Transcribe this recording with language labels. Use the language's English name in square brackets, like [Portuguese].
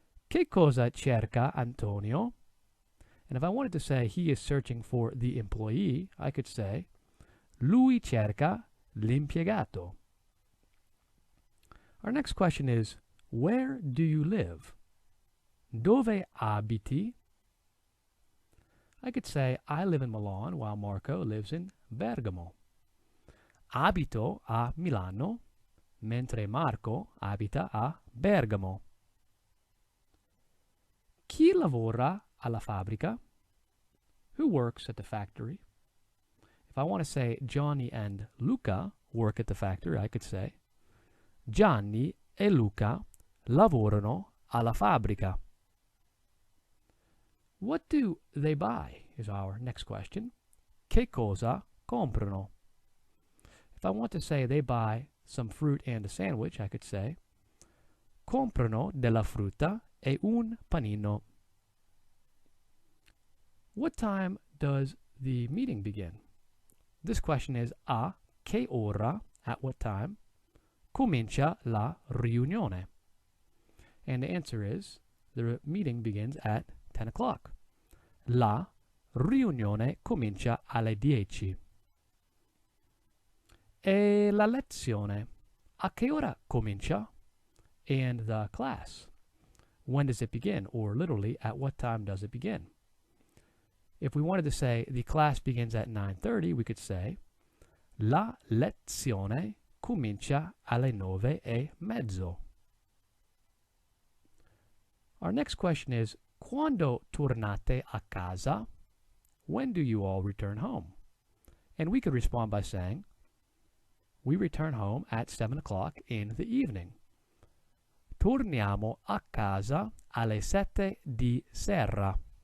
[Italian] Che cosa cerca Antonio? [English] And if I wanted to say he is searching for the employee, I could say [Italian] lui cerca l'impiegato. [English] Our next question is, where do you live? [Italian] Dove abiti? [English] I could say I live in Milan while Marco lives in Bergamo. [Italian] Abito a Milano, mentre Marco abita a Bergamo. Chi lavora alla fabbrica? [English] Who works at the factory? If I want to say Johnny and Luca work at the factory, I could say [Italian] Gianni e Luca lavorano alla fabbrica. [English] What do they buy is our next question. [Italian] Che cosa comprano? [English] If I want to say they buy some fruit and a sandwich, I could say [Italian] comprano della frutta e un panino. [English] What time does the meeting begin? This question is [Italian] a che ora, [English] at what time, [Italian] comincia la riunione? [English] And the answer is the meeting begins at 10 o'clock. [Italian] La riunione comincia alle 10. E la lezione, a che ora comincia? [English] And the class, when does it begin? Or literally, at what time does it begin? If we wanted to say the class begins at 9:30, we could say [Italian] la lezione comincia alle 9:30. [English] Our next question is, [Italian] quando tornate a casa? [English] When do you all return home? And we could respond by saying, we return home at 7 o'clock in the evening. [Italian] Torniamo a casa alle 7 di sera.